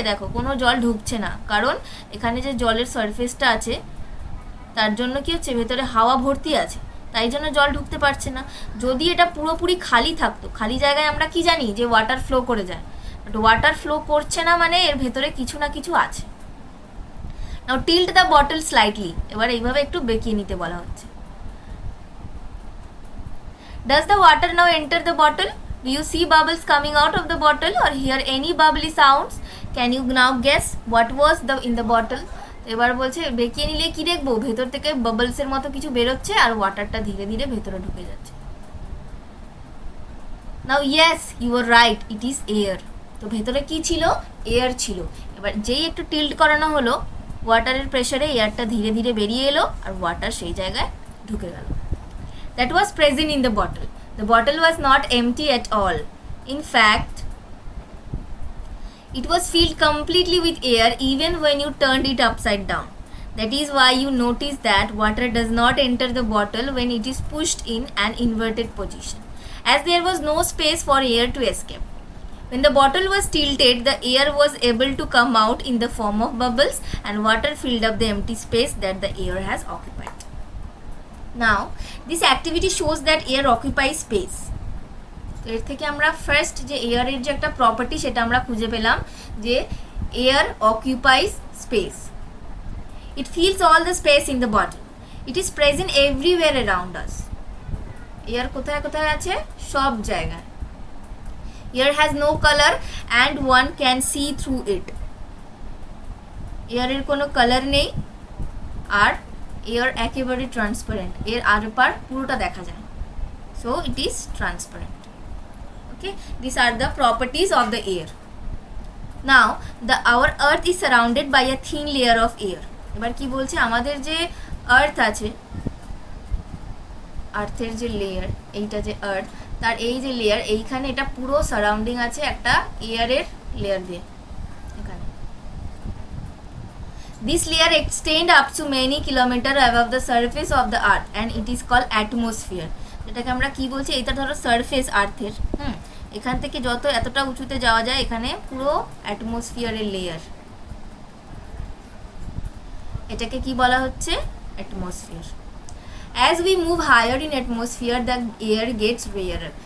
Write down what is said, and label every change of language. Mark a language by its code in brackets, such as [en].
[bn] দেখো কোনো জল ঢুকছে না, কারণ এখানে যে জলের সারফেসটা আছে তার জন্য কি হচ্ছে ভেতরে হাওয়া ভর্তি আছে, তাই জন্য জল ঢুকতে পারছে না। যদি এটা পুরোপুরি খালি থাকতো, খালি জায়গায় আমরা কি জানি যে ওয়াটার ফ্লো করে যায়, বাট ওয়াটার ফ্লো করছে না মানে এর ভেতরে কিছু না কিছু আছে। [en] now tilt the bottle slightly, [bn] এবার এইভাবে একটু বেঁকিয়ে নিতে বলা হচ্ছে। [en] Does the water now enter the bottle? Do you see bubbles coming out of the bottle or hear any bubbly sounds? Can you now guess what was in the bottle? [bn] এবার বলছে বেঁকিয়ে নিলে কি দেখবো, ভেতর থেকে বাবলসের মতো কিছু বেরোচ্ছে আর ওয়াটারটা ধীরে ধীরে ভেতরে ঢুকে যাচ্ছে। [en] Now yes you are right, it is air. [bn] তো ভেতরে কি ছিল? এয়ার ছিল। এবার যেই একটু টিল্ট করানো হলো, ওয়াটারের প্রেসারে এয়ারটা ধীরে ধীরে বেরিয়ে এলো আর ওয়াটার সেই জায়গায় ঢুকে গেল। [en] That was present in the bottle. The bottle was not empty at all. In fact, it was filled completely with air even when you turned it upside down. That is why you notice that water does not enter the bottle when it is pushed in an inverted position, as there was no space for air to escape. When the bottle was tilted, the air was able to come out in the form of bubbles and water filled up the empty space that the air has occupied. Now, this activity shows that air occupies space. [bn] তো এর থেকে আমরা first যে এয়ারের যে একটা property সেটা আমরা খুঁজে পেলাম যে air অকুপাইজ space. [en] It fills all the space in the bottle. It is present everywhere around us. [bn] Air কোথায় কোথায় আছে? সব জায়গায়। [en] Air has no colour and one can see through it. [bn] এয়ারের কোনো কালার নেই আর এয়ার একেবারে ট্রান্সপারেন্ট, এর আরপার পুরোটা দেখা যায়। [en] So it is transparent. Okay, this are the properties of the air. Now our earth is surrounded by a thin layer of air. [bn] এবার কি বলছে, আমাদের যে আর্থ আছে, আর্থের যে লেয়ার, এইটা যে আর্থ, তার এই যে লেয়ার, এইখানে এটা পুরো সারাউন্ডিং আছে একটা এয়ারের লেয়ার দিয়ে। [en] This layer extends up to many kilometers above the surface of the earth and it is called atmosphere. [bn] যেটাকে আমরা কি বলছি, এটা ধরো সারফেস আর্থের, এখান থেকে যত এতটা উঁচুতে যাওয়া যায় এখানে পুরো অ্যাটমসফিয়ারের লেয়ার, এটাকে কি বলা হচ্ছে? Atmosphere. [en] As we move higher in atmosphere the air gets rarer.